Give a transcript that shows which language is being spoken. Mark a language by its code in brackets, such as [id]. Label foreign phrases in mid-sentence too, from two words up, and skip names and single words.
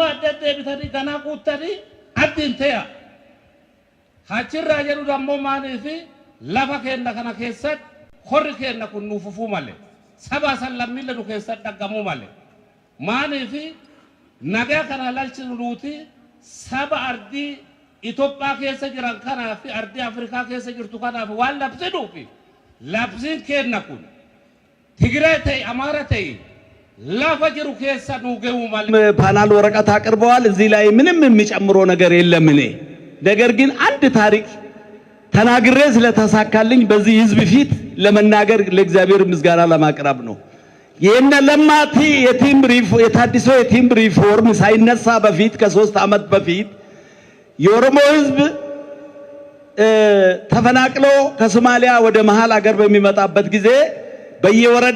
[om] adda deebitanii ganaa quuttanii addiin ta'e hachirraa jedhu dammoo maanii fi lafa kenna kana keessatti horri kenna kun nuuf fufuu malee saba san lammiille nu keessatti dhaggamuu malee maanii fi nagaa kana lalchinu nuti saba ardii Itoophiyaa keessa jiran kanaa fi ardii Afrikaa keessa jirtu kanaaf waan labsinuufi labsiin kenna kun Tigraay ta'e Amaara ta'e lafa jiru keessa nu ga'uu malee [am] ፓናል ወረቀት አቅርበዋል እዚህ ላይ ምንም የሚጨምረው ነገር የለም እኔ ነገር ግን አንድ ታሪክ ተናግሬ ስለተሳካልኝ በዚህ ህዝብ ፊት ለመናገር ለእግዚአብሔር ምስጋና ለማቅረብ ነው የነ ለማቲ የታድሶ የቲም ሪፎርም ሳይነሳ በፊት ከ3 ዓመት በፊት የኦሮሞ ህዝብ ተፈናቅሎ ከሶማሊያ ወደ መሃል አገር በሚመጣበት ጊዜ በየወረዳ